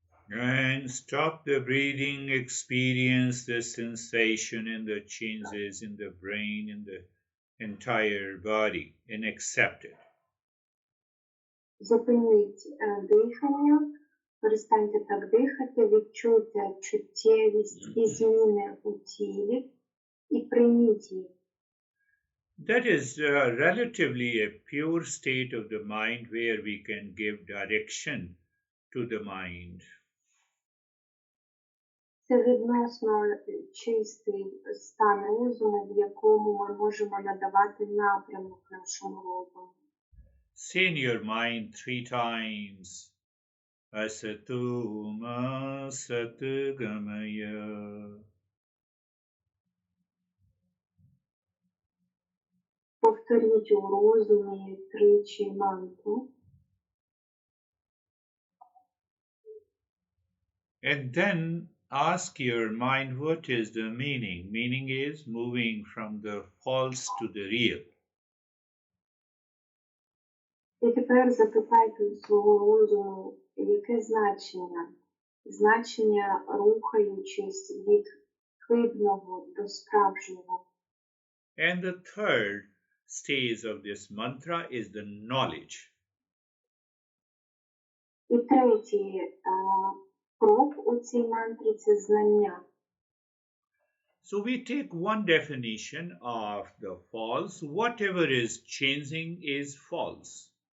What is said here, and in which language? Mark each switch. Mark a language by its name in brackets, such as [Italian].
[English] And stop the breathing, experience the sensation and the changes in the brain, in the entire body, and accept it. [Ukrainian] Зупиніть дихання, перестаньте так дихати, відчуйте чуттєвість і зміни у тілі і прийміть їх. [English] That is relatively a pure state of the mind where we can give direction to the mind. [Ukrainian] Це відносно чистий стан розуму, в якому ми можемо надавати напрямок нашому розуму. [English] Say in your mind 3 times, [Sanskrit] Asatu ma satgamaya. [Ukrainian] Повторіть у розумі 3 мантру. [English] And then ask your mind what is the meaning. Meaning is moving from the false to the real. [Ukrainian] І тепер запитайте у свого розуму, яке значення? Значення, рухаючись від хибного до справжнього. [English] And the third stage of this mantra is the knowledge. [Ukrainian] І третій крок у цій мантрі – це знання. [English] So we take one definition of the false. Whatever is changing is false.